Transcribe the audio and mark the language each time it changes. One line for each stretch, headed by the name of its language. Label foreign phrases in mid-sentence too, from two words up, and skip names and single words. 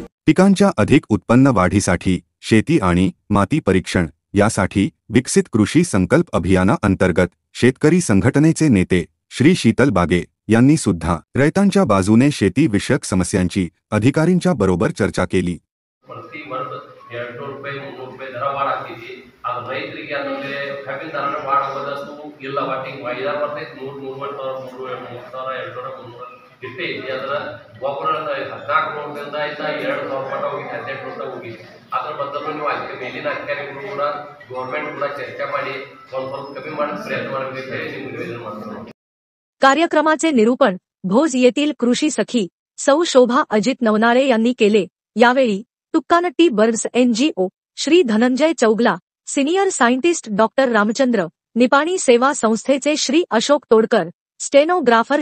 Marathi: पिकांच्या अधिक उत्पन्न वाढीसाठी शेती आणि माती परीक्षण यासाठी विकसित कृषी संकल्प अभियाना अंतर्गत शेतकरी संघटनेचे नेते श्री शीतल बागे यांनी सुद्धा रयतांच्या बाजूने शेती विषयक समस्यांची अधिकारींच्या बरोबर चर्चा केली।
Kannada: ಪ್ರತಿ ವರ್ಷ 200 ರೂಪಾಯಿ 300 ರೂಪಾಯಿ ದರ ವಾಡ ಆಗ್ತೈತಿ। ಅದು ರೈತರಿಗೆ ಅದರಲ್ಲಿ ಕಬ್ಬಿನ ದರನ ವಾಡ ಹೋದಷ್ಟು ಇಲ್ಲ, ವಾಟಿಂಗ್ 5-6 ವರ್ಷ 100-200 ಇಷ್ಟೇ ಐತಿ। ಅದರ ಗೊಬ್ಬರ 14 ರೂಪಾಯಿಂದ ಆಯ್ತಾ 2000 ಮಟ್ಟ ಹೋಗಿ 18 ರೂಪಾಯಿ ಹೋಗಿ ಅದರ ಬದಲು ನೀವು ಮೇಲಿನ ಅಧಿಕಾರಿಗಳು ಕೂಡ ಗೌರ್ಮೆಂಟ್ ಕೂಡ ಚರ್ಚೆ ಮಾಡಿ ಸ್ವಲ್ಪ ಕಮ್ಮಿ ಮಾಡಿ ಪ್ರಯತ್ನ ಮಾಡಬೇಕು ಹೇಳಿ ನಿಮಗೆ ನಿವೇದನೆ ಮಾಡ್ತಾರೆ।
Marathi: कार्यक्रमाचे निरूपण भोज येथील कृषी सखी सौ शोभा अजित नवनाळे यांनी केले। यावेळी तुक्कानट्टी बर्ड्स NGO श्री धनंजय चौगला,
English: senior scientist
Marathi: डॉक्टर रामचंद्र, निपाणी सेवा संस्थेचे श्री अशोक तोडकर, स्टेनोग्राफर